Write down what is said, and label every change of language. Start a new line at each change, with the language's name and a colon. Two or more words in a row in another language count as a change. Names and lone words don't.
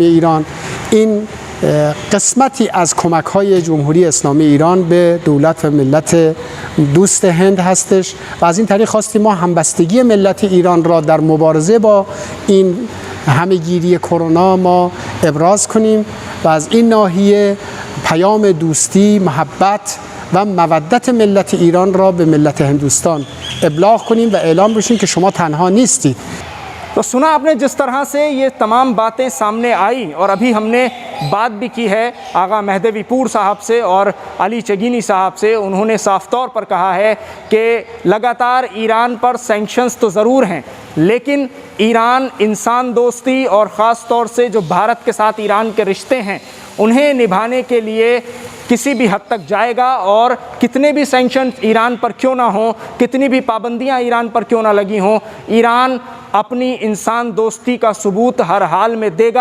Persian: ایران، این قسمتی از کمک‌های جمهوری اسلامی ایران به دولت و ملت دوست هند هستش و از این طریق خواستیم ما همبستگی ملت ایران را در مبارزه با این همه‌گیری کرونا ما ابراز کنیم و از این ناحیه پیام دوستی، محبت و مودت ملت ایران را به ملت هندوستان ابلاغ کنیم و اعلام بشیم که شما تنها نیستید.
Hindi: तो सुना आपने जिस तरह से ये तमाम बातें सामने आई, और अभी हमने बात भी की है आगा महदवीपुर साहब से और अली चगीनी साहब से। उन्होंने साफ तौर पर कहा है कि लगातार ईरान पर सैंक्शंस तो ज़रूर हैं, लेकिन ईरान इंसान दोस्ती और ख़ास तौर से जो भारत के साथ ईरान के रिश्ते हैं उन्हें निभाने के लिए किसी भी हद तक जाएगा, और कितने भी सैंक्शन ईरान पर क्यों ना हो, कितनी भी पाबंदियां ईरान पर क्यों ना लगी हों, ईरान अपनी इंसान दोस्ती का सबूत हर हाल में देगा।